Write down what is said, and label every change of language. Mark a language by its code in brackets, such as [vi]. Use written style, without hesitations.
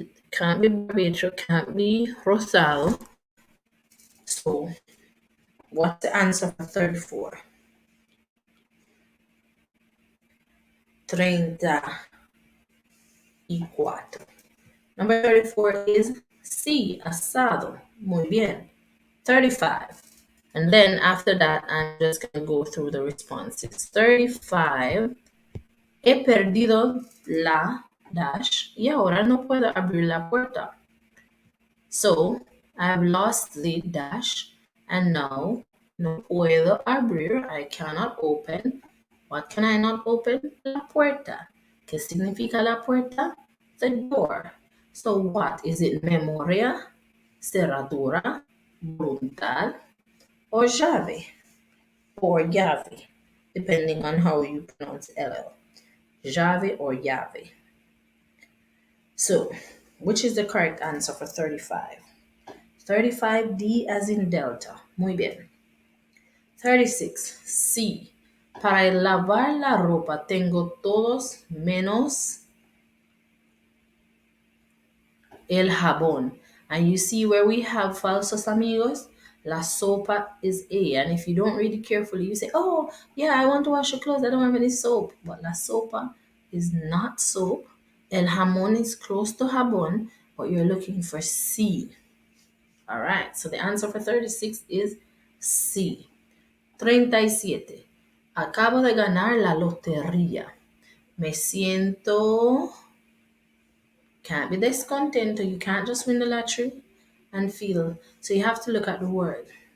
[en] Can't be barbecue, can't be rosado. So, what's the answer for 34? 34. Number 34 is C, asado. [es] Muy bien. [en] 35. And then after that, I'm just going to go through the responses. 35. [es] He perdido la dash y ahora no puedo abrir la puerta. [en] So, I've lost the dash and now [es] no puedo abrir. [en] I cannot open. What can I not open? La puerta. [es] ¿Qué significa la puerta? [en] The door. So, what is it? Memoria, cerradura, voluntad, or llave? Or llave, depending on how you pronounce LL. Llave or llave. So, which is the correct answer for 35? 35, D as in Delta. [es] Muy bien. [en] 36, C. [es] Para lavar la ropa tengo todos menos el jabón. [en] And you see where we have falsos amigos? La sopa is A. And if you don't read it carefully, you say, oh, yeah, I want to wash your clothes. I don't have any soap. But la sopa is not soap. El jamón is close to jabón, but you're looking for C. All right, so the answer for 36 is C. 37. [es] Acabo de ganar la lotería. Me siento. [en] Can't be descontento. You can't just win the lottery and feel. So you have to look at the word.